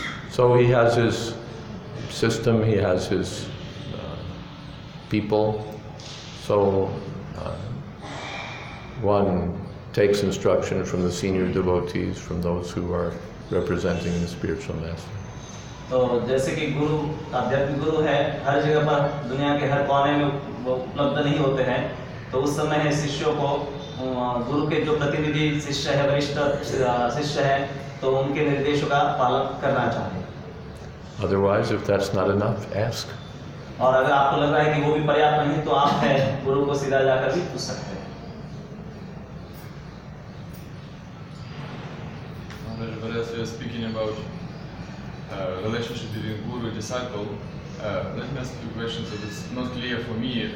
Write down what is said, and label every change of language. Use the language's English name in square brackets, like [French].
[English] So he has his system, he has his people. So one takes instruction from the senior devotees, from those who are representing the spiritual master. [Hindi] तो जैसे कि गुरु आध्यात्मिक गुरु है, हर जगह पर दुनिया के हर कोने में वो उपलब्ध नहीं होते हैं, तो उस समय है शिष्यों को गुरु के जो प्रतिनिधि शिष्य है, वरिष्ठ शिष्य है, तो उनके निर्देशों का पालन करना चाहिए। [English] Otherwise, if that's not enough, ask. [Hindi] और अगर आपको लग रहा है कि वो भी पर्याप्त नहीं तो आप है गुरु को सीधा जाकर भी पूछ सकते हैं। [English] Maharaja, but as we are speaking about relationship between guru and disciple, let me ask you a question that is not clear for me.